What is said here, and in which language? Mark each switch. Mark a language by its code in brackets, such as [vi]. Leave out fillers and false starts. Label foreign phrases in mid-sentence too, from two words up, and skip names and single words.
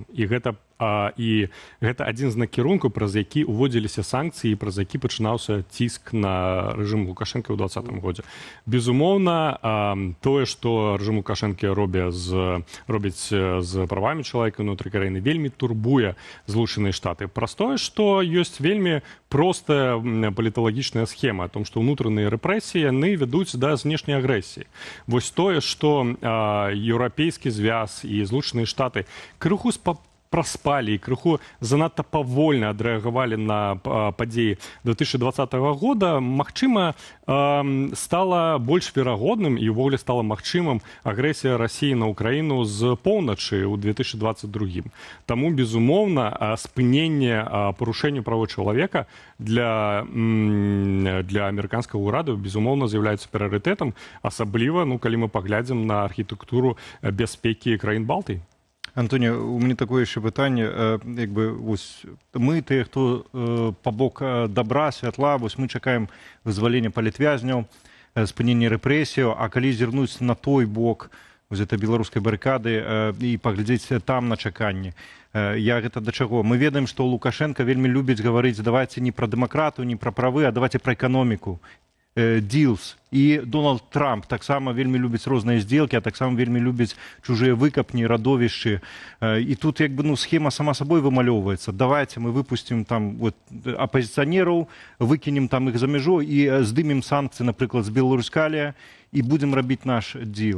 [be] І гэта адзін з накірункаў, праз які ўводзіліся санкцыі, праз які пачынаўся ціск на рэжым Лукашэнка ў 2020 годзе. Безумоўна, тое, што рэжым Лукашэнкі робіць з правамі чалавека ўнутры краіны, вельмі турбуе Злучаныя Штаты. Праз тое, што ёсць вельмі простая паліталагічная схема [ru] о том, [be] што ўнутраныя рэпрэсіі яны вядуць да знешняй агрэсіі. Вось тое, што еўрапейскі звяз і Злучаныя Штаты крыху праспалі і крыху занадта павольна адрэагавалі на падзеі 2020 года, магчыма, стала больш верагодным і ўвогуле стала магчымым агрэсія Расіі на Ўкраіну з поўначы ў 2022. Таму, безумоўна, спыненне парушэння правоў чалавека для амерыканскага ўраду, безумоўна, з'яўляецца прыярытэтам, асабліва, калі мы паглядзім на архітэктуру бяспекі краін Балтыі. [uk] Антоні, у мене таке ще питання. Якби ось ми, ті, хто по бок добра, святла, ось ми чекаємо визволення політв'язнів, спинення репресій, а коли зірнуться на той бок, ось це білоруської барикади, і поглядіться там на чеканні. [be] Я гэта да чаго? Мы ведаем, што Лукашенко вельмі любіць гаварыць, давайте не пра дэмакратыю, не пра правы, а давайте пра эканоміку. Deals. І Дональд Трамп таксама вельмі любіць розныя здзелкі, а таксама вельмі любіць чужыя выкапні, радовішчы. І тут як бы схема сама сабой вымалёўваецца. Давайте мы выпустим там апозіцыянераў, выкінем там іх за мяжу і здымем санкцыі, напрыклад, з Беларускалія і будзем рабіць наш дзіл.